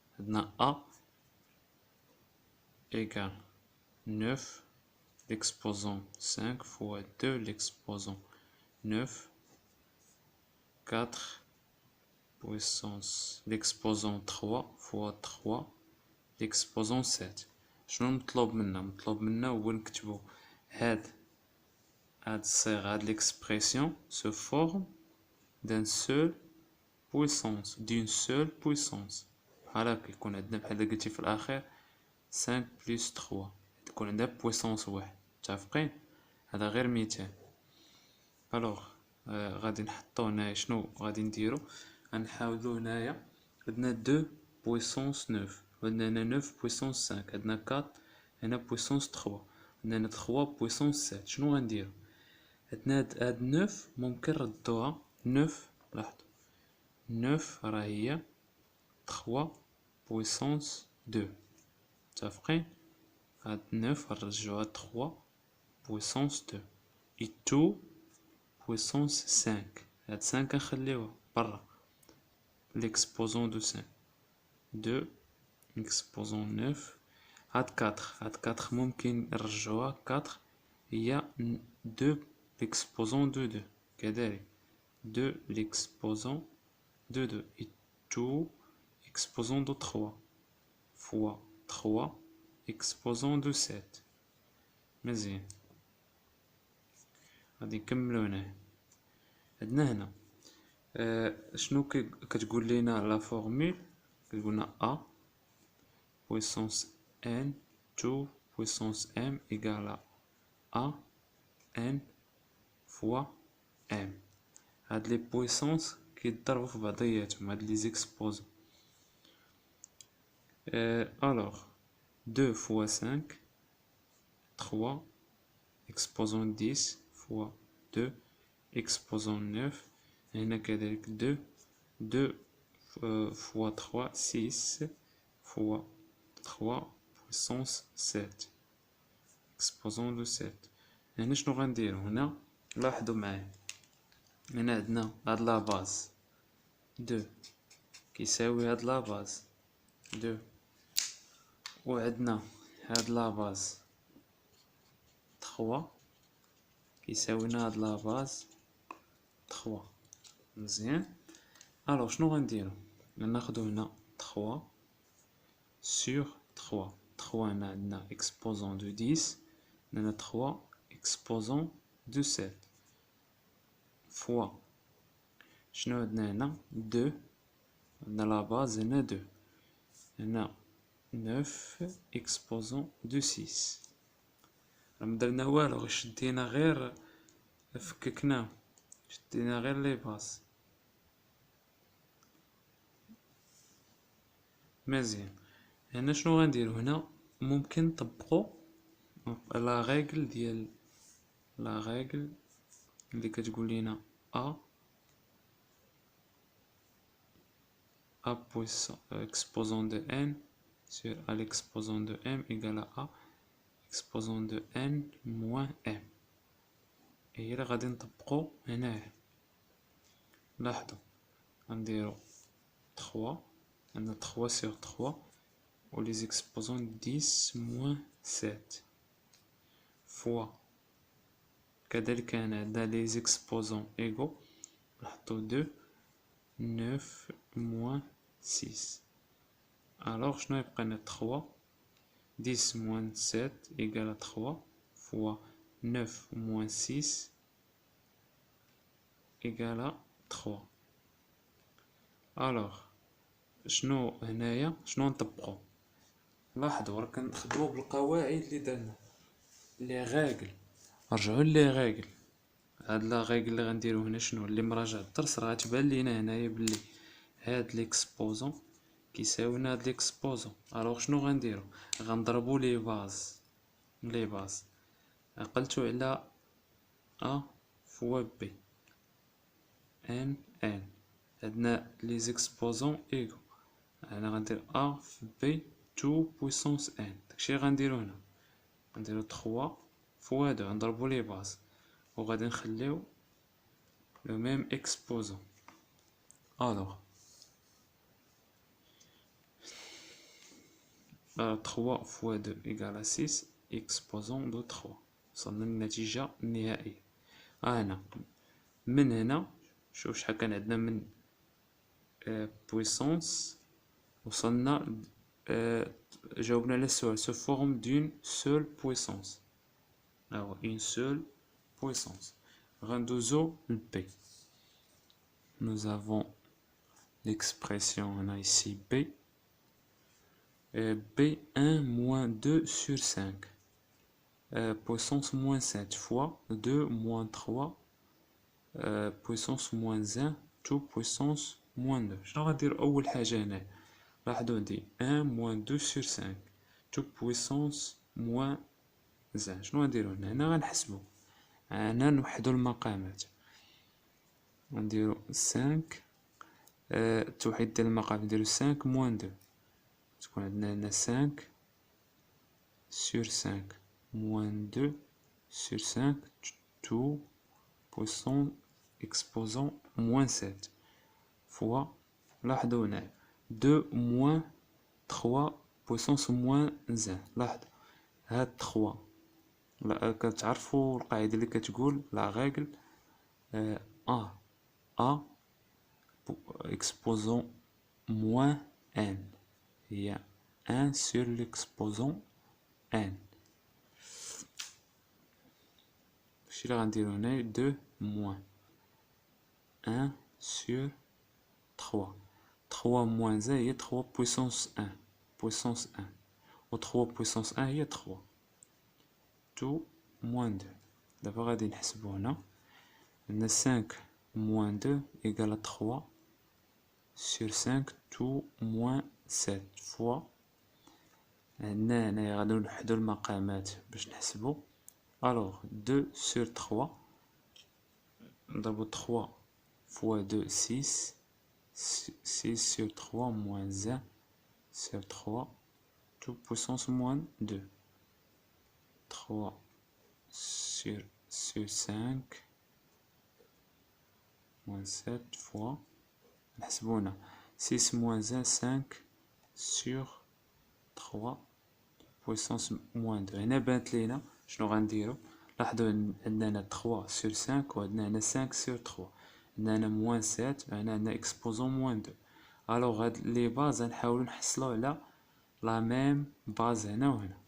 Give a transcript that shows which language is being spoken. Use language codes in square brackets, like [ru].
[ar] عندنا [fr] A égale 9, l'exposant 5 fois 2, l'exposant 9, 4 puissance l'exposant 3 fois 3 l'exposant 7. [ar] شنو مطلوب منا هو نكتبو هاد الصيغة هاد [fr] l'expression se forme d'une seule puissance [ar] بحال هكا يكون عندنا بحال قلتي في الاخير 5 بلس 3 تكون عندها بويسونس واحد. متفقين؟ هذا غير مثال. الوغ غادي نحطو هنايا شنو غادي نديرو، غنحاولو هنايا عندنا 2 بويسونس 9 عندنا هنا 9 بويسونس 5 عندنا 4 هنا بويسونس 3 عندنا هنا 3 بويسونس 7. شنو غنديرو؟ عندنا هاد 9 ممكن نردوها 9. لاحظوا 9 راه هي 3 بويسونس 2. متفقين؟ هاد 9 نرجعوها 3 بويسونس 2 [fr] et tout puissance 5. [ar] هاد 5 نخليوها برا [fr] l'exposant de 5. 2 exposant 9. [ar] هاد 4 ممكن نرجعوها 4 هي [fr] 2 l'exposant de 2 [ar] كذلك [fr] 2 l'exposant de 2 et tout exposant de 3 fois 3 exposant de 7. [ar] مزيان. غادي نكملو هنايا. عندنا هنا شنو كتقول لينا لا فورمول؟ كتقولنا [fr] a puissance n 2 puissance m égale à a n fois m. [ar] هاد لي بويسونس كيتضربوا في بعضياتهم، هاد لي زيكسبوزون. [fr] alors 2 fois 5 3 exposant 10 fois 2 exposant 9. [ar] هنا كذلك [fr] 2 fois 3 6 fois 3 puissance 7 exposant de 7. [ar] هنا شنو غنديرو؟ هنا لاحظوا معايا هنا عندنا هاد لا باز 2 كيساوي هاد لا باز 2 وعندنا هاد لا باز 3 كيساوينا هاد لا باز 3. مزيان. الوغ شنو غنديرو؟ غناخدو هنا 3 sur 3. 3 هنا عندنا exposant de 10 هنا 3 exposant de 7 fois شنو عندنا هنا 2 عندنا لا باز هنا 2 هنا 9 exposant de 6. مدرنا والو، غير شدينا غير فككناه، شدينا غير لي باز. مزيان. هنا شنو غنديرو؟ هنا ممكن نطبقو لا ريغل ديال لا ريغل اللي كتقول لينا [fr] a puissance exposant de n sur a l'exposant de m égale à a exposant de n moins m. [ar] هي اللي غادي نطبقو هنايا. لاحظوا غنديرو 3 عندنا 3 sur 3 و les exposants 10 moins 7 fois كذلك هنا عندنا les exposants égaux نحطو 2 9 moins 6. [fr] alors [ar] شنو يبقى لنا [fr] 3 10 moins 7 égale à 3 fois 9 moins 6 égale à 3. [ar] alors شنو هنايا شنو نطبقو؟ لاحظوا راه كنخدمو بالقواعد اللي درنا لي غاغل. رجعوا لي غاغل. هاد لا غاغل اللي غنديرو هنا شنو اللي مراجع الدرس راه غتبان لينا هنايا بلي هاد ليكسبوزون كيساوينا هاد ليكسبوزون. الوغ شنو غنديرو؟ غنضربو لي باز عقلتو على [fr] A fois B. N. [ar] عندنا [fr] les exposants égaux. [ar] أنا غندير A في B 2 puissance N. داكشي غنديرو هنا. غنديرو 3 fois 2 نضربو لي باز. وغادي نخليو le même exposant. [fr] Alors 3 fois 2 égale à 6 exposant de 3. [ar] وصلنا للنتيجة النهائية. هنا من هنا شوف شحال كان عندنا من puissance. وصلنا جاوبنا على السؤال [fr] se forme d'une seule puissance. Alors une seule puissance. [ar] غندوزو ل B. [fr] Nous avons l'expression, on a ici B. B1 moins 2 sur 5. Puissance moins 7 fois 2 moins 3. Puissance moins 1 tout puissance moins 2. [ar] شنو غندير أول حاجة هنا؟ لاحظوا عندي 1 moins 2 sur 5 tout puissance moins 1. شنو غنديرو هنا؟ هنا غنحسبو. هنا نوحدو المقامات. غنديرو 5 توحيد ديال المقام نديرو 5 moins 2. تكون عندنا هنا 5 sur 5 moins 2 sur 5 tout puissance exposant moins 7 fois. لاحظوا هنا 2 moins 3 puissance moins 1. لاحظوا هاد 3 كتعرفوا القاعدة اللي كتقول لا رègle [fr] A exposant moins n هي 1 sur l'exposant n. [ar] داكشي اللي غنديرو هنا 2 moins 1 sur 3. 3 moins 1 هي 3 puissance 1 puissance 1 و 3 puissance 1 هي 3 tout moins 2. دابا غادي نحسبو هنا عندنا 5 moins 2 égale 3 sur 5 tout moins 7 fois. عندنا هنايا غادي نوحدو المقامات باش نحسبو. [fr] alors 2 sur 3 [ar] نضربو [fr] 3 fois 2 6 6 sur 3 moins 1 sur 3 tout puissance moins 2. 3 sur 5 moins 7 fois. [ar] نحسبو هنا [fr] 6 moins 1 5 sur 3 puissance moins 2. [ar] هنا بانت لينا شنو غنديرو. لاحظوا عندنا هنا 3 sur 5 وعندنا هنا 5 sur 3. عندنا هنا moins 7 هنا عندنا [fr] exposant moins 2. [ar] الوغ هاد لي باز غنحاولو نحصلو على لا ميم باز هنا وهنا.